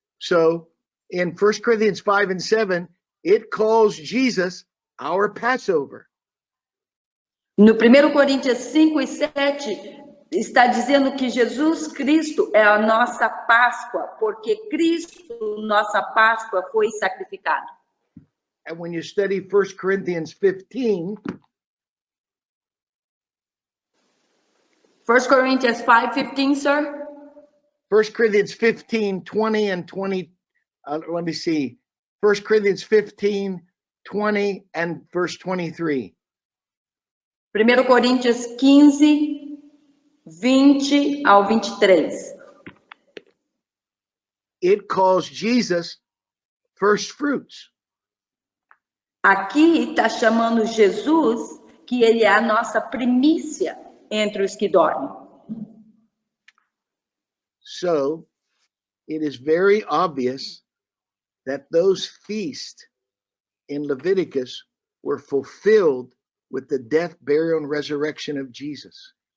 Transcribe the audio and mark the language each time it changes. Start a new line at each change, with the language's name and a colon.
English: So in 1 Corinthians 5 and 7, it calls Jesus our Passover.
Portuguese: No 1 Coríntios 5 e 7, está dizendo que Jesus Cristo é a nossa Páscoa, porque Cristo, nossa Páscoa, foi sacrificado.
English: And when you study 1 Corinthians 15, 1 Corinthians 5:15, sir? 1 Corinthians 15, 20 and 20, let me see. 1 Corinthians 15, 20 and verse 23.
Portuguese: 1 Coríntios 15, 20 ao 23.
English: It calls Jesus first fruits.
Portuguese: Aqui está chamando Jesus que ele é a nossa primícia entre os que dormem.
English: So it is very obvious that those feasts in Leviticus were fulfilled with the death, burial, and resurrection of Jesus.